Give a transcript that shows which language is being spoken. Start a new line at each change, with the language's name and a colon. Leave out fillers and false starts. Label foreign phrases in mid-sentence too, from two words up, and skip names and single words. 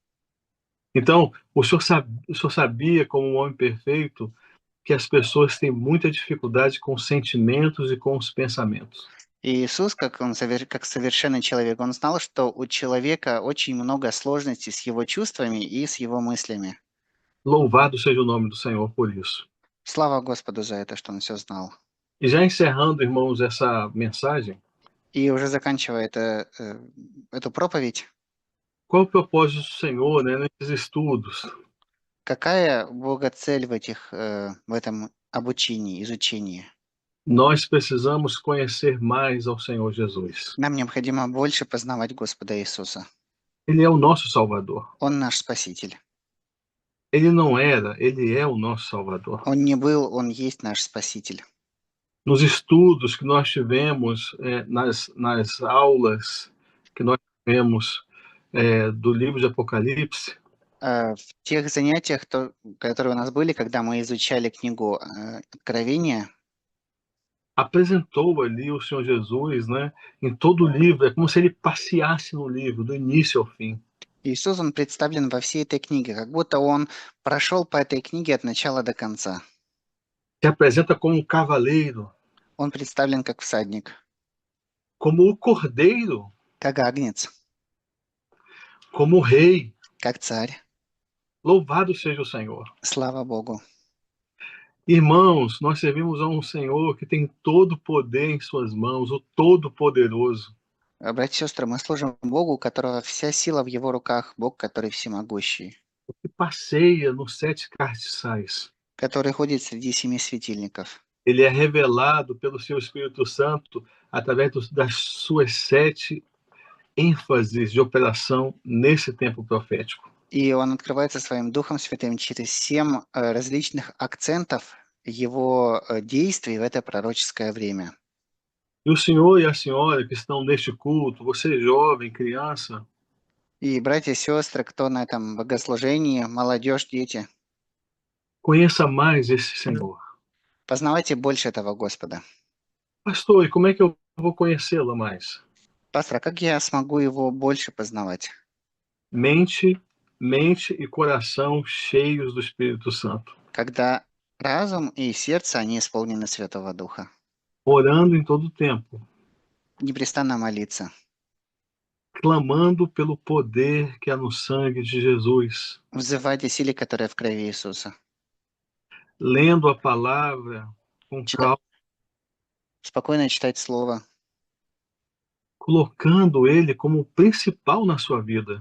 Portuguese: Então, o senhor sabia, como um homem perfeito, que as pessoas têm muita dificuldade com os sentimentos e com os pensamentos.
Russian: И Иисус, как совершенный человек, он знал, что у человека очень много сложностей с его чувствами и с его мыслями.
Portuguese: Louvado seja o nome do Senhor por isso.
Russian: Слава Господу за это, что он все знал.
Portuguese: E já encerrando, irmãos, essa mensagem,
Russian: И уже заканчивая эту проповедь,
Portuguese: qual o propósito do Senhor, né, nesses estudos?
Russian: какая Бога цель в этом обучении, изучении?
Portuguese: Nós precisamos conhecer mais ao Senhor Jesus.
Russian: Нам необходимо больше познавать Господа Иисуса.
Portuguese: Ele é o nosso Salvador.
Russian: Он наш Спаситель.
Portuguese: Ele não era, ele é o nosso Salvador.
Russian: Он не был, он есть наш Спаситель.
Portuguese: Nos estudos que nós tivemos, nas aulas que nós tivemos do livro de Apocalipse,
Russian: В тех занятиях, которые у нас были, когда мы изучали книгу Откровения,
Portuguese: apresentou ali o Senhor Jesus, né, em todo o livro. É como se ele passeasse no livro, do início ao fim.
Russian: Иисус, он представлен во всей этой книге, как будто он прошел по этой книге от начала до конца.
Portuguese: Se apresenta como um cavaleiro,
Russian: Он представлен как всадник,
Portuguese: como o cordeiro,
Russian: как агнец,
Portuguese: como o rei.
Russian: как царь.
Portuguese: Louvado seja o Senhor.
Russian: Слава Богу.
Portuguese: Irmãos, nós servimos a um Senhor que tem todo o poder em suas mãos, o Todo-Poderoso.
Russian: Братья и сестры, мы служим Богу, у которого вся сила в Его руках, Бог, который всемогущий,
Portuguese: Que passeia nos 7 castiçais.
Russian: который ходит среди 7 светильников.
Portuguese: Ele é revelado pelo seu Espírito Santo através das suas 7 ênfases de operação nesse tempo profético.
Russian: И он открывается своим Духом Святым через 7 различных акцентов Его действий в это пророческое время.
Portuguese: E o senhor e a senhora que estão neste culto, você jovem, criança,
Russian: И братья и сестры, кто на этом богослужении, молодежь, дети,
Portuguese: conheça mais esse Senhor.
Russian: познавайте больше этого Господа.
Portuguese: Pastor, e como é que eu vou conhecê-lo mais?
Russian: Пастор, а как я смогу Его больше познавать?
Portuguese: Mente e coração cheios do Espírito Santo.
Russian: Когда разум и сердце, они исполнены Святого Духа.
Portuguese: Orando em todo o tempo.
Russian: Непрестанно молиться.
Portuguese: Clamando pelo poder que há no sangue de Jesus.
Russian: Взывайте силе, которая в крови Иисуса.
Portuguese: Lendo a palavra com calma.
Russian: Спокойно читать Слово.
Portuguese: Colocando ele como o principal na sua vida.